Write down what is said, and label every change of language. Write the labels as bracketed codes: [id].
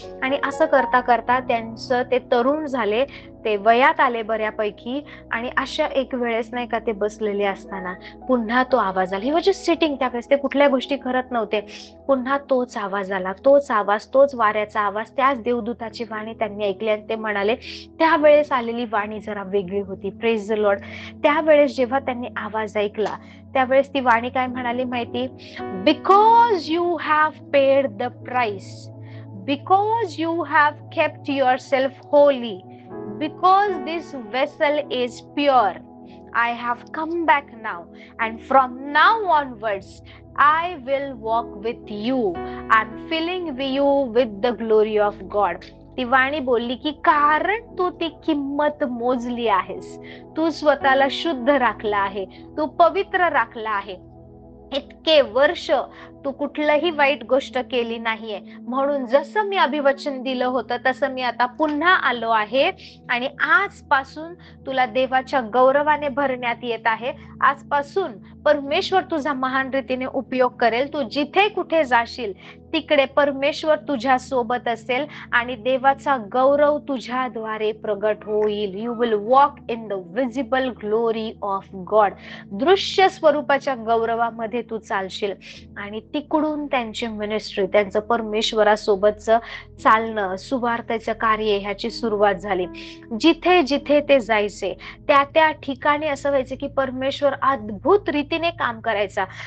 [mr] आणि असं करता करता त्यांचं ते तरुण झाले, ते वयात आले बऱ्यापैकी, आणि अशा एक वेळेस नाही का ते बसलेले असताना पुन्हा तो आवाज आला. [en] He was just sitting. [mr] त्यावेळेस ते कुठल्या गोष्टी करत नव्हते. पुन्हा तोच आवाज आला, तोच आवाज, तोच वाऱ्याचा आवाज, त्याच देवदूताची वाणी त्यांनी ऐकली. आणि ते म्हणाले, त्यावेळेस आलेली वाणी जरा वेगळी होती. [en] Praise the Lord. [mr] त्यावेळेस जेव्हा त्यांनी आवाज ऐकला, त्यावेळेस ती वाणी काय म्हणाली माहिती, [en] Because you have paid the price, because you have kept yourself holy, because this vessel is pure, I have come back now, and from now onwards I will walk with you and filling you with the glory of God. [mr] ती वाणी बोलली की कारण तू ती किंमत मोजली आहेस, तू स्वतःला शुद्ध राखला आहे, तू पवित्र राखला आहे, इतके वर्ष तू कुठलंही वाईट गोष्ट केली नाहीये, म्हणून जसं मी अभिवचन दिलं होतं तसं मी आता पुन्हा आलो आहे आणि आजपासून तुला देवाच्या गौरवाने भरण्यात येत आहे. आजपासून परमेश्वर तुझा महान रीतीने उपयोग करेल. तू जिथे कुठे जाशील तिकडे परमेश्वर तुझ्या सोबत असेल आणि देवाचा गौरव तुझ्याद्वारे प्रगट होईल. [en] You will walk in the visible glory of God. [mr] दृश्य स्वरूपाच्या गौरवामध्ये तू चालशील आणि तिकडून त्यांची मिनिस्ट्री, त्यांचं परमेश्वरासोबतचं चालणं, सुवार्थेचं कार्य ह्याची सुरुवात झाली. जिथे जिथे ते जायचे त्या त्या ठिकाणी असं व्हायचं की परमेश्वर अद्भुत रीतीने काम करायचा.